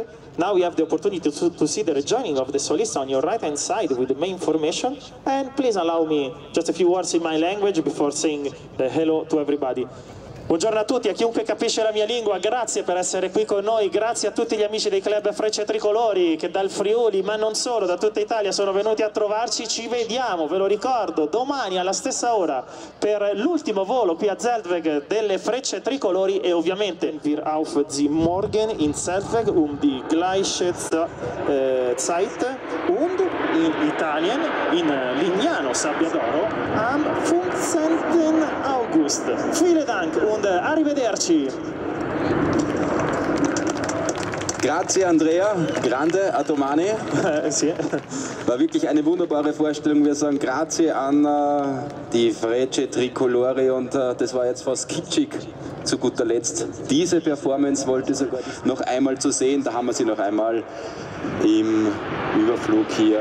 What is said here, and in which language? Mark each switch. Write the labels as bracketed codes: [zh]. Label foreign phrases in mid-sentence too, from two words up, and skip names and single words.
[en] Now we have the opportunity to see the rejoining of the solista on your right hand side with the main formation. And please allow me just a few words in my language before saying hello to everybody. [it] Buongiorno a tutti, a chiunque capisce la mia lingua, grazie per essere qui con noi, grazie a tutti gli amici dei club Frecce Tricolori che dal Friuli, ma non solo, da tutta Italia sono venuti a trovarci. Ci vediamo, ve lo ricordo, domani alla stessa ora per l'ultimo volo qui a Zeltweg delle Frecce Tricolori e ovviamente [de] wir auf Sie morgen in Zeltweg die gleiche Zeit und in Italien, in Lignano Sabbiadoro am 15. August. Vielen Dank und arrivederci. [it] Grazie Andrea, grande a domani. Sì. [de] War wirklich eine wunderbare Vorstellung. Wir sagen grazie an die Frecce Tricolori und das war jetzt fast kitschig zu guter Letzt. Diese Performance wollte sogar noch einmal zu sehen. Da haben wir sie noch einmal im Überflug hier.